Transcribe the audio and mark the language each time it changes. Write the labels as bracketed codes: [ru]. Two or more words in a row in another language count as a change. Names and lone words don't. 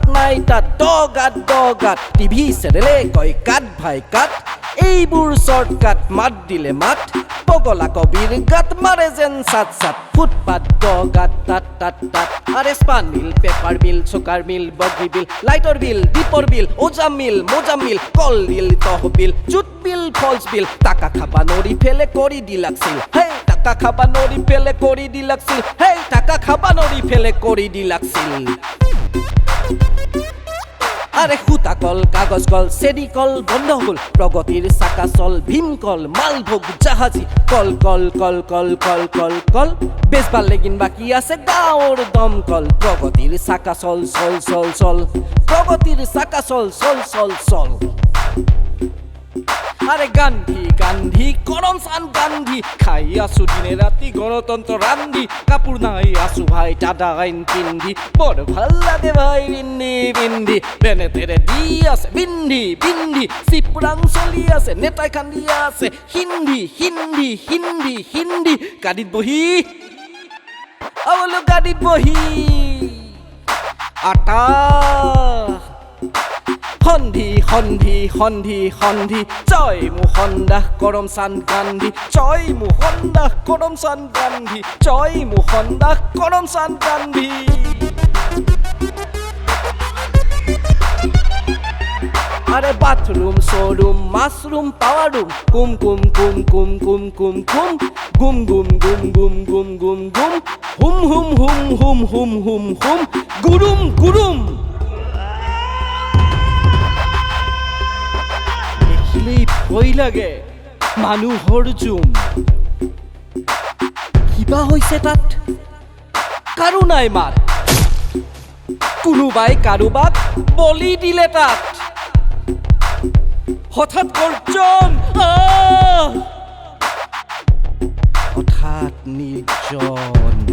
[as] নাই তাত দগাত টিভি চেনেলে কয় কাট ভাই কাট এইবোৰ শৰ্টকাট মাত দিলে মাত পগলা কবিৰ গাত মাৰে যেন সাত সাত ফুটপাত দগাত তাত তাত তাত আরে স্পান মিল [en] paper mill [as] চোকার মিল বগি বিল লাইটর বিল দীপর বিল ওজা মিল মোজা মিল কল বিল তহবিল জুট বিল ফলস বিল টাকা খাবা নড়ি ফেলে করি দিলাকছিল হে টাকা খাবা নড়ি ফেলে করি দিলাকছিল হে টাকা খাবা নড়ি ফেলে করি দিলাকছিল আরে খুতা কল কাগজ কল চেনি কল বন্ধ হল প্রগতির চাকা চল ভীমকল মালভোগ জাহাজী কল কল কল কল কল কল কল বেচবাৰ লেগিন বাকি আছে গাঁৱৰ দমকল প্রগতির চাকা চল চল চল চল প্রগতির চাকা চল চল চল চল আরে গান্ধী গান্ধী করমচাঁদ গান্ধী খাই আছো দিনে রাতি গণতন্ত্র রান্ধি কাপড় নাই আছো ভাই টাটা আইন পিন্ধি বড় ভাল লাগে ভাই বিন্ধি বিন্ধি বেনে তেরে দি আছে বিন্ধি বিন্ধি চিপৰাং চলি আছে নেতাই কান্দি আছে হিন্দি হিন্দি হিন্দি হিন্দি গাড়ীত বহি গাড়ীত বহি আটা সন্ধি সন্ধি সন্ধি সন্ধি জয় মোহন দাস করমচাঁদ গান্ধী জয় মোহন দাস করমচাঁদ গান্ধী জয় মোহন দাস করমচাঁদ গান্ধী আরে বাথরুম শোরুম মাশরুম [en] power room [as] কুম কুম কুম কুম কুম কুম কুম গুম গুম গুম গুম গুম গুম গুম হুম হুম হুম হুম হুম হুম হুম গুরুম গুরুম দেখিলেই ভয় লাগে মানুহৰ জুম কিবা হৈছে তাত কাৰো নাই মাত কোনোবাই কাৰোবাক বলি দিলে তাত হঠাৎ গৰ্জন হঠাৎ নিৰ্জন